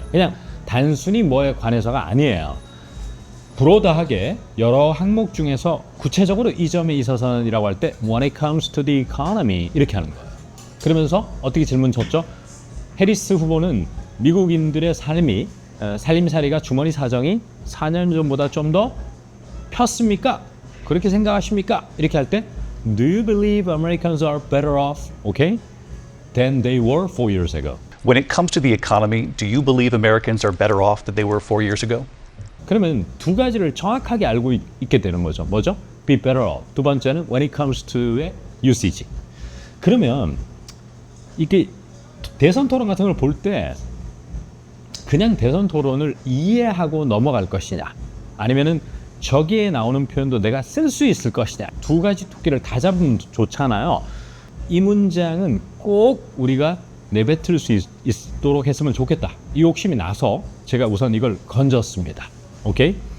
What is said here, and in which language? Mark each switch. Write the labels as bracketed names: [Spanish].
[Korean] 그냥 단순히 뭐에 관해서가 아니에요. 브로드하게 여러 항목 중에서 구체적으로 이 점에 있어서는이라고 할 때 [English] when it comes to the economy [Korean] 이렇게 하는 거예요. 그러면서 어떻게 질문 쳤죠? 해리스 후보는 미국인들의 살림살이가 주머니 사정이 4년 전보다 좀 더 폈습니까? 그렇게 생각하십니까? 이렇게 할 때 [English] Do you believe Americans are better off, okay, than they were 4 years ago? When it comes to the economy, do you believe Americans are better off than they were 4 years ago? [Korean] 그러면 두 가지를 정확하게 알고 있게 되는 거죠. 뭐죠? [English] Be better off. [Korean] 두 번째는 when it comes to의 usage. 그러면 이게 대선 토론 같은 걸 볼 때 그냥 대선 토론을 이해하고 넘어갈 것이냐 아니면은 저기에 나오는 표현도 내가 쓸 수 있을 것이냐 두 가지 토끼를 다 잡으면 좋잖아요. 이 문장은 꼭 우리가 내뱉을 수 있도록 했으면 좋겠다 이 욕심이 나서 제가 우선 이걸 건졌습니다. 오케이?